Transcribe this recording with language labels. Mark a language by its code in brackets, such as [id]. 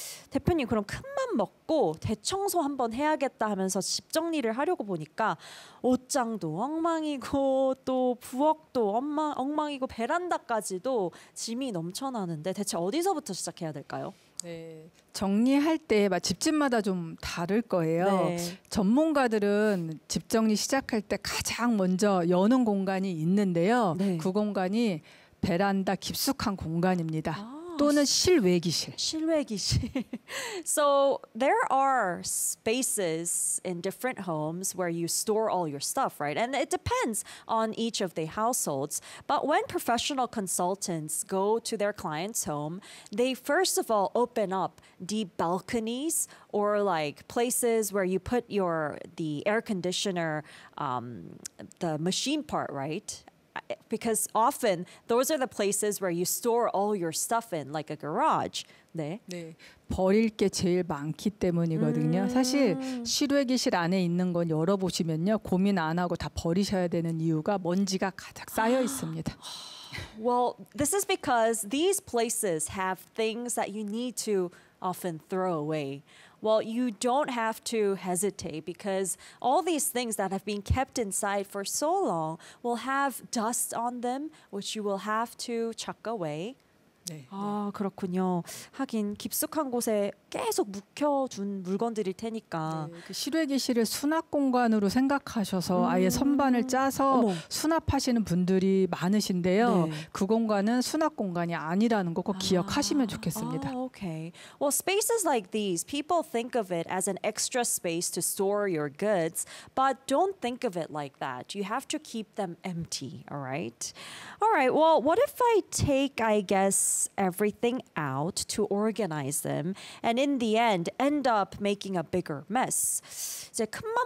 [ko] 대표님, 그럼 큰맘 먹고 대청소 한번 해야겠다 하면서 집 정리를 하려고 보니까 옷장도 엉망이고 또 부엌도 엉망이고 베란다까지도 짐이 넘쳐나는데 대체 어디서부터 시작해야 될까요? 네, 정리할 때 막 집집마다 좀 다를 거예요. 네. 전문가들은 집 정리 시작할 때 가장 먼저 여는 공간이 있는데요. 네. 그 공간이 베란다 깊숙한 공간입니다. 아. 또는 실외기실. 실외기실. [en] So there are spaces in different homes where you store all your stuff, right? And it depends on each of the households. But when professional consultants go to their client's home, they first of all open up deep balconies or like places where you put the air conditioner, the machine part, right? because often those are the places where you store all your stuff in, like a garage. [ko] 네. 네. 버릴 게 제일 많기 때문이거든요. 사실 실외기실 안에 있는 건 열어보시면요. 고민 안 하고 다 버리셔야 되는 이유가 먼지가 가득 쌓여 있습니다. [en] Well, this is because these places have things that you need to often throw away. Well, you don't have to hesitate because all these things that have been kept inside for so long will have dust on them, which you will have to chuck away. [ko] 네, 아, 네. 그렇군요. 하긴 깊숙한 곳에 계속 묵혀둔 물건들일 테니까. 네, 그 실외기실을 수납 공간으로 생각하셔서 아예 선반을 짜서 수납하시는 분들이 많으신데요. 네. 그 공간은 수납 공간이 아니라는 거 꼭 기억하시면 좋겠습니다. [en] 아, okay. Well, spaces like these, people think of it as an extra space to store your goods, but don't think of it like that. You have to keep them empty, all right? All right, well, what if I take, I guess, everything out to organize them and in the end end up making a bigger mess. [ko] 이제 큰맘